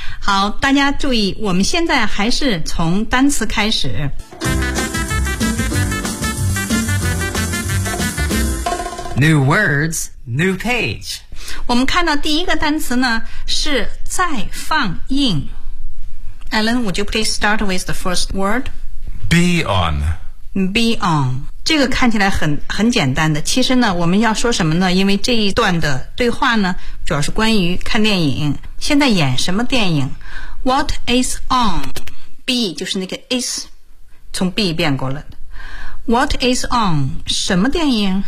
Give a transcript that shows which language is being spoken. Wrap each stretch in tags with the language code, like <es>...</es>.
<zh>好，大家注意，我们现在还是从单词开始。</zh> <en>New words, new page.</en> <zh>我们看到第一个单词呢是再放映。</zh> <en>Alan, would you please start with the first word? Be on. Be on.</en> <zh>这个看起来很简单的。其实呢，我们要说什么呢？因为这一段的对话呢，主要是关于看电影。现在演什么电影 ？</zh> <en>What is on?</en> <zh>Be 就是那个 is， 从 be 变过了。</zh> <en>What is on?</en> <zh>什么电影？</zh>